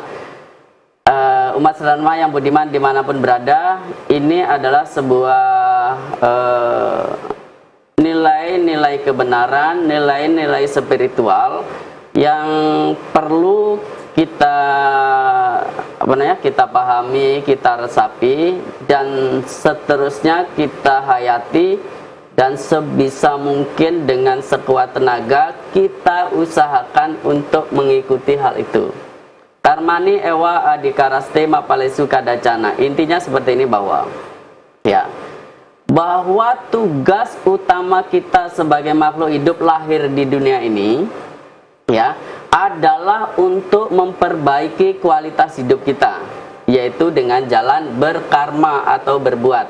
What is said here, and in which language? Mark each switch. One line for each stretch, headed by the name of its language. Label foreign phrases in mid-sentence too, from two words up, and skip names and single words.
Indonesian: Umat sedharma yang budiman dimanapun berada, ini adalah sebuah nilai-nilai kebenaran, nilai-nilai spiritual yang perlu kita pahami, kita resapi, dan seterusnya kita hayati, dan sebisa mungkin dengan sekuat tenaga kita usahakan untuk mengikuti hal itu.
Sanskrit: कर्मणि एव अधिकारस्ते मा फलेषु कदाचन.
Indonesian: Intinya seperti ini, bahwa tugas utama kita sebagai makhluk hidup lahir di dunia ini adalah untuk memperbaiki kualitas hidup kita, yaitu dengan jalan berkarma atau berbuat.